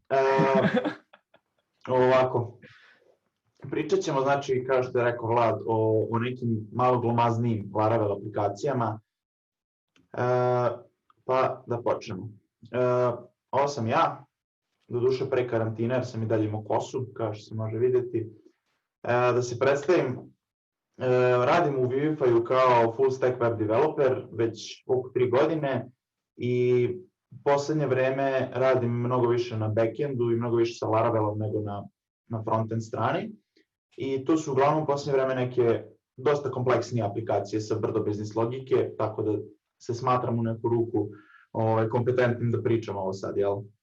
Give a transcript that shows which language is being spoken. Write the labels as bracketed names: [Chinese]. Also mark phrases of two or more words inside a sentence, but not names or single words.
[Bosnian] Ovako, pričat ćemo, znači, kao što je rekao Vlad, o nekim malo glomaznijim Laravel aplikacijama. Pa da počnemo. Ovo sam ja, doduše pre karantine, jer sam i dalje imao kosu, kao što se može vidjeti. Da se predstavim, radim u Vivify kao [English] full stack web developer [Bosnian] već oko 3 godine i u poslednje vreme radim mnogo više na backendu i mnogo više sa Laravelom nego na frontend strani. I to su uglavnom u posljednje vreme neke dosta kompleksnije aplikacije sa brdo biznis logike, tako da se smatram u neku ruku kompetentnim da pričam ovo sad, jel?